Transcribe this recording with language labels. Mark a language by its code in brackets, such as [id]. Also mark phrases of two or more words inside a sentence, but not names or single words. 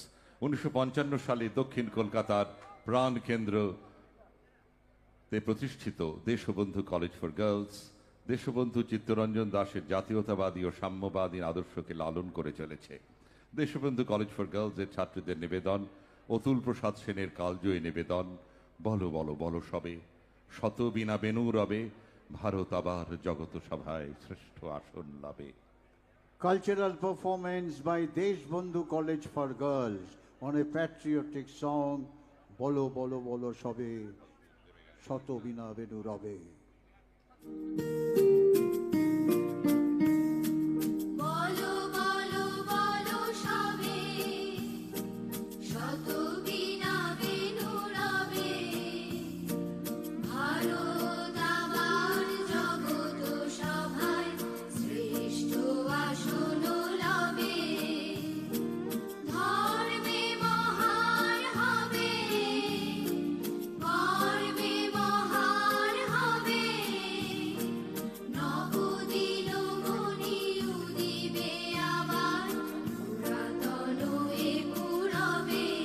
[bn] 1955 সালে দক্ষিণ কলকাতার প্রাণ কেন্দ্র তে প্রতিষ্ঠিত দেশবন্ধু কলেজ ফর গার্লস দেশবন্ধু চিত্তরঞ্জন দাশের জাতীয়তাবাদী ও সাম্যবাদী আদর্শকে লালন করে চলেছে। দেশবন্ধু কলেজ ফর গার্লসের ছাত্রীদের নিবেদন, অতুল প্রসাদ সেনের কালজয়ী নিবেদন, বলো বলো বলো সবে, শত বিনা বেনু রবে, ভারত আবার জগত সভায় শ্রেষ্ঠ আসন লাভে। [en] Cultural performance by Deshbandhu College for Girls on a patriotic song, Bolo Bolo Bolo Shobe, Shoto Bina Benu Rabe. [bn] বলো বলো বলো সবে শত বিনা বেনু রবে ভারত আবার জগত সভায় শ্রেষ্ঠ আসন লবে ধর্মে মহান হবে কর্মে মহান হবে নবদিন মনি উদিবে আবার পুরাতন এ পুরবে